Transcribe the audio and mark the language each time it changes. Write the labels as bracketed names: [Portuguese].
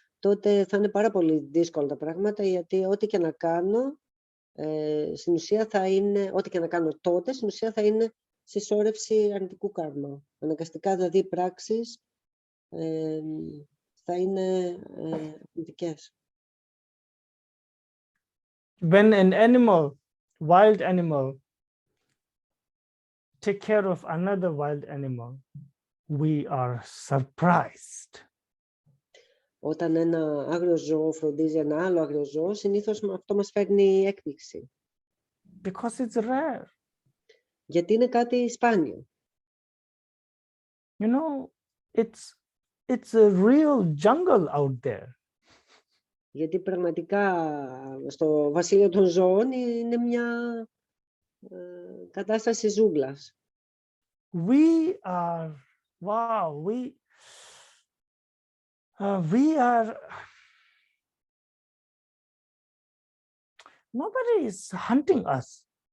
[Greek] τότε θα είναι πάρα πολύ δύσκολα τα πράγματα, γιατί ό,τι και να κάνω, στην ουσία θα είναι, ό,τι και να κάνω τότε, στην ουσία θα είναι συσσόρευση αρνητικού κάρμα. Αναγκαστικά δηλαδή οι πράξεις θα είναι αρνητικές. [English] When an animal, wild animal, take care of another wild animal, we are surprised. [Greek] Όταν ένα άγριο ζώο φροντίζει ένα άλλο άγριο ζώο, συνήθως αυτό μας φέρνει έκπληξη. [English] Because it's rare. [Greek] Γιατί είναι κάτι σπάνιο. [English] You know, it's a real jungle out there. [Greek] Γιατί πραγματικά στο βασίλειο των ζώων είναι μια κατάσταση ζούγκλας. [English] We are, wow, we are, nobody is hunting us.